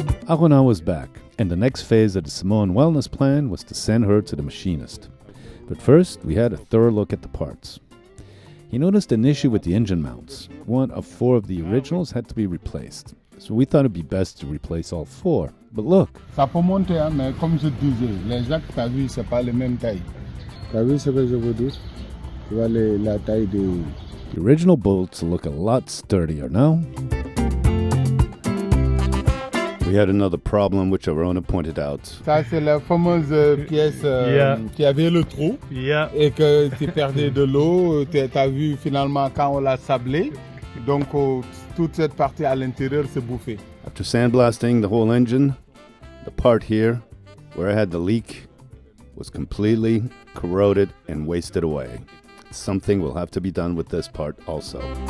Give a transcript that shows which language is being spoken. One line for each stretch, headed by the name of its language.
English: Arona was back, and the next phase of the Samoan wellness plan was to send her to the Machinist. But first, we had a thorough look at the parts. He noticed an issue with the engine mounts. One of 4 of the originals had to be replaced. So we thought it'd be best to replace all 4. But look.
French: Ça peut monter, hein, mais comme je disais, les jacks, t'as vu, c'est pas la même taille. T'as vu ce que je veux dire? Tu vois la taille de...
English: The original bolts look a lot sturdier now. We had another problem which Arona pointed out.
French: Ça, c'est la fameuse pièce qui avait le trou et que tu perdais de l'eau. T'as vu finalement quand on l'a sablé. Donc, toute cette partie à l'intérieur s'est bouffée.
English: After sandblasting the whole engine, the part here where I had the leak was completely corroded and wasted away. Something will have to be done with this part also.